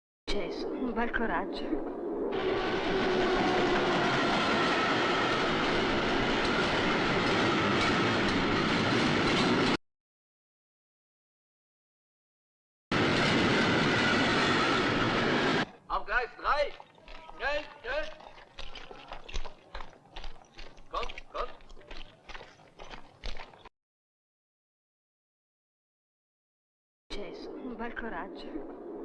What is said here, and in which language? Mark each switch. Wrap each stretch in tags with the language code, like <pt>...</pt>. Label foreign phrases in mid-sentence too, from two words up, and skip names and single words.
<it>Successo, un bel coraggio.</it> <de>Auf Gleis 3! Schnell, schnell! Kommt, kommt!</de> <it>Successo, un bel coraggio.</it>